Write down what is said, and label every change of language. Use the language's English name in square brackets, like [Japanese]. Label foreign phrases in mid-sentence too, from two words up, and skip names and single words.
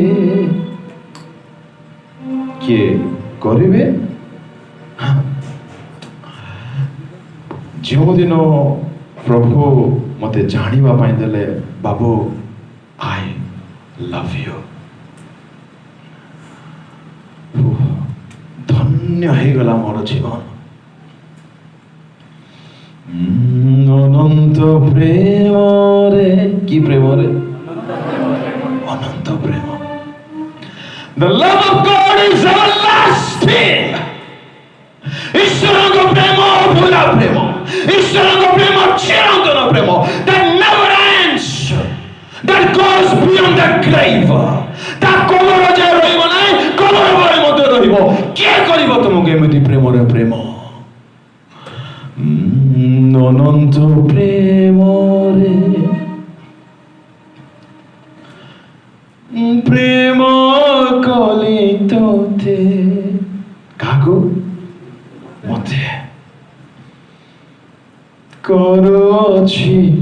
[Odia] କିଏ କରିବେ ଯେଉଁଦିନ ପ୍ରଭୁ ମୋତେ ଜାଣିବା ପାଇଁ ଦେଲେ ବାବୁ [English] I love you [Odia] ଧନ୍ୟ ହେଇଗଲା ମୋର ଜୀବନ ଅନନ୍ତ ପ୍ରେମରେ କି ପ୍ରେମରେ ଅନନ୍ତ ପ୍ରେମ [English] The love of God is everlasting [Odia] ଈଶ୍ୱରଙ୍କ ପ୍ରେମ ଅଭୁଲା ପ୍ରେମ ଈଶ୍ୱରଙ୍କ ପ୍ରେମ ଚିରନ୍ତନ [English] ପ୍ରେମ that never ends that goes beyond the [Odia] grave ତା କବର ଯାଏ ରହିବ ନାହିଁ କବର ପରେ ମଧ୍ୟ ରହିବ କିଏ କରିବ ତୁମକୁ ଏମିତି ପ୍ରେମରେ ପ୍ରେମ ଅନନ୍ତ ପ୍ରେମରେ ପ୍ରେମ କଲି ତୋତେ କାହାକୁ ମତେ କରୁଅଛି